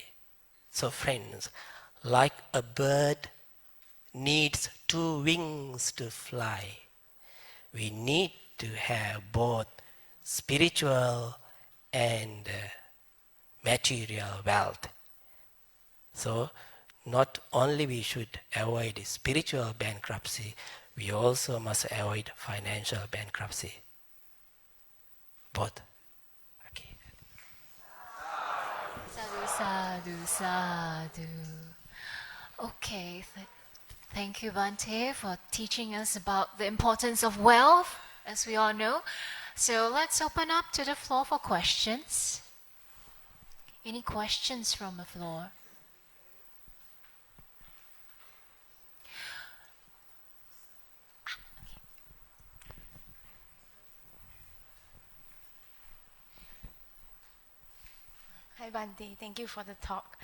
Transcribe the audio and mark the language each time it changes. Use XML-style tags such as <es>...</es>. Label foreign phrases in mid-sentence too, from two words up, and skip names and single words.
<en>So friends, like a bird needs 2 wings to fly, we need to have both spiritual and material wealth. So not only we should avoid spiritual bankruptcy, we also must avoid financial bankruptcy. Both. Okay.</en> <pi>Sadhu, sadhu, sadhu.</pi> <en>Okay, thank you, Bhante, for teaching us about the importance of wealth, as we all know. So let's open up to the floor for questions. Any questions from the floor? Hi Bhante, thank you for the talk.</en>